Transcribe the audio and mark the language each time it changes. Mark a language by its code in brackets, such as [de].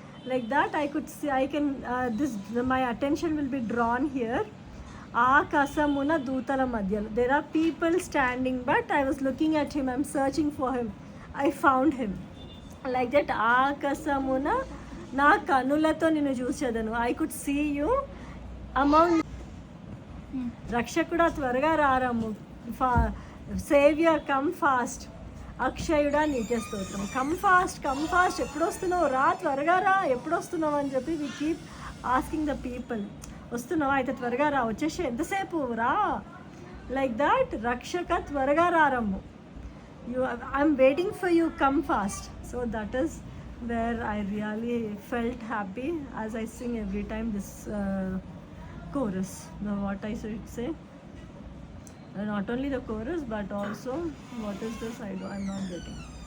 [en] Like that I could see, my attention will be drawn here. [te] Akasamuna Dutala Madhyal. [en] There are people standing, but I was looking at him, I'm searching for him. I found him. Like that, [te] ఆకాశమున నా కనులతో నిన్ను చూసేదను. [en] I could see you among. [te] రక్షకుడా త్వరగా రారమ్ము. [en] Saviour come fast. [te] అక్షయుడా నీకే స్తోత్రం. [en] come fast, [te] ఎప్పుడు వస్తున్నావు, రా త్వరగా రా, ఎప్పుడు వస్తున్నావు అని చెప్పి [en] We keep asking the people. [te] వస్తున్నావా అయితే త్వరగా రా, వచ్చేసి ఎంతసేపు రా. [en] like that, [te] రక్షక త్వరగా రారమ్ము. [en] I'm waiting for you, come fast. So that is where I really felt happy as I sing every time this chorus. Now what I should say, not only the chorus but also what is this, I'm not getting.